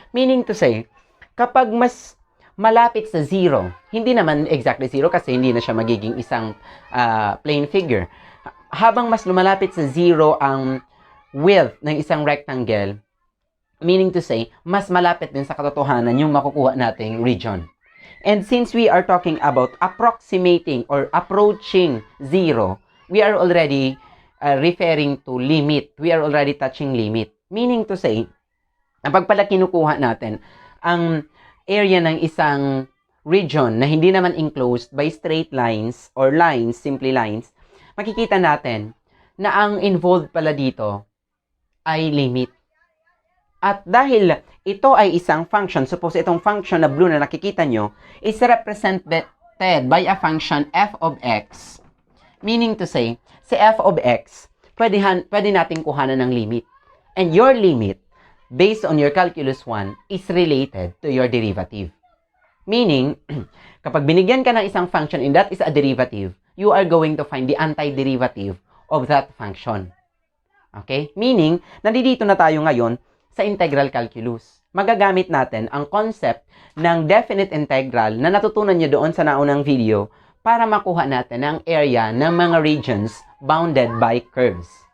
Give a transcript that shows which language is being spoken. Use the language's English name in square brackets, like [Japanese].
[English] Meaning to say, [Filipino] kapag mas malapit sa zero, hindi naman exactly zero kasi hindi na siya magiging isang plane figure. Habang mas lumalapit sa zero ang width ng isang rectangle, meaning to say, mas malapit din sa katotohanan yung makukuha nating region. [English] And since we are talking about approximating or approaching zero, we are already referring to limit. We are already touching limit. Meaning to say, [Filipino] kapag pala kinukuha natin ang area ng isang region na hindi naman [English] enclosed by straight lines or lines, simply lines, [Filipino] makikita natin na ang involved pala dito ay limit. At dahil ito ay isang function, suppose itong function na blue na nakikita nyo [English] is represented by a function f of x. [Filipino] Meaning to say, si f of x, pwede natin kuhanan ng limit. [English] And your limit, based on your calculus 1, is related to your derivative. Meaning, [Filipino] kapag binigyan ka ng isang function [English] and that is a derivative, you are going to find the antiderivative of that function. [Filipino] Okay? Meaning, nandito na tayo ngayon sa integral calculus. Magagamit natin ang concept ng definite integral na natutunan nyo doon sa naunang video para makuha natin ang area ng mga [English] regions bounded by curves.